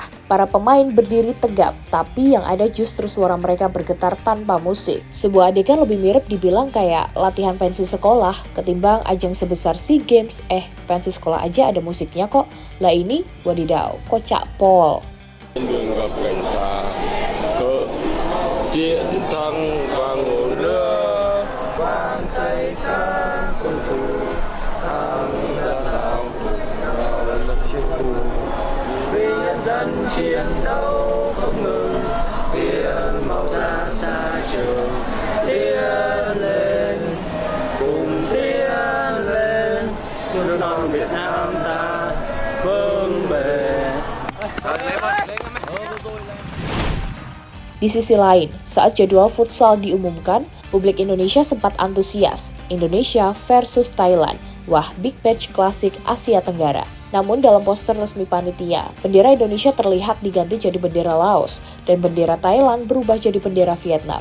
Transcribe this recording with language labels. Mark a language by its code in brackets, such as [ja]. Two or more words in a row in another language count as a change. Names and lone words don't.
[id] Para pemain berdiri tegap, tapi yang ada justru suara mereka bergetar tanpa musik. Sebuah adegan lebih mirip dibilang kayak latihan pensi sekolah, ketimbang ajang sebesar SEA Games. Pensi sekolah aja ada musiknya kok. Lah ini, wadidaw, kocak pol. [vi] Chiến đấu không ngừng, tiếng màu ra xa trường, tiến lên, cùng tiến lên, nước non Việt Nam ta vững bền. [id] Di sisi lain, saat jadwal futsal diumumkan, publik Indonesia sempat antusias. Indonesia versus Thailand. Wah, [en] big match [id] klasik Asia Tenggara. Namun dalam poster resmi panitia, bendera Indonesia terlihat diganti jadi bendera Laos dan bendera Thailand berubah jadi bendera Vietnam.